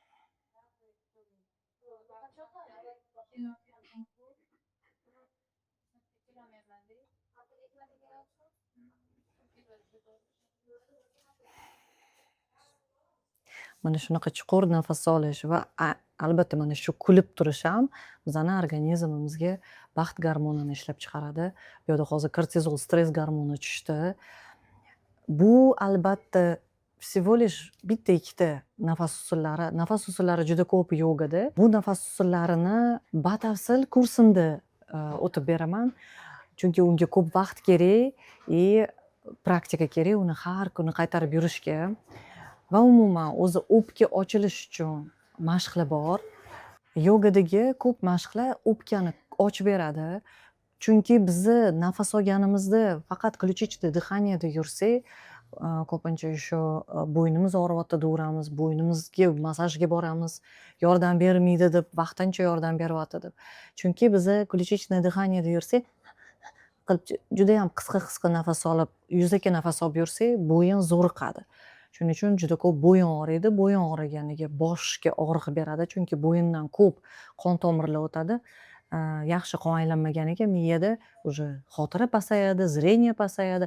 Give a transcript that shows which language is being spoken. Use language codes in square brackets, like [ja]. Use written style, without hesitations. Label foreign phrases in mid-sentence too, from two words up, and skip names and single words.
[uz] Mana shunaqa chuqur nafas olish va albatta mana shu kulib turish ham bizani organizmimizga baxt gormonini ishlab chiqaradi. Bu yerda hozir kortizol, stress gormoni tushdi. Bu albatta [ru] всего лишь [uz] bitta ikkita nafas usullari. Nafas usullari juda ko'p yogada. Bu nafas usullarini batafsil kursimda o'tib beraman. Chunki unga ko'p vaqt kerak и praktika kerak. Uni har kuni qaytarib yurishga va umuman o'zi o'pka ochilish uchun mashqlar bor. Yogadagi ko'p mashqlar o'pkani ochib beradi. Chunki bizni nafas olganimizda faqat [ru] ключичное дыханиеda [uz] yursak, ko'pincha shu bo'ynimiz og'riyapti deyveramiz, bo'ynimizga massajga boramiz, yordam bermaydi deb, vaqtincha yordam beryapti deb. Chunki bizni [ru] ключичное дыханиеda [uz] yursak, qilib juda ham qisqa nafas olib, yuzaki nafas olib yursak, bo'yin zo'riqadi. Shuning uchun juda ko'p bo'yin og'riydi. Bo'yin og'riganiga boshga og'riq beradi, chunki bo'yindan ko'p qon tomirlar o'tadi. Yaxshi qon aylanmaganiga miyada уже xotira pasayadi, zrение pasayadi.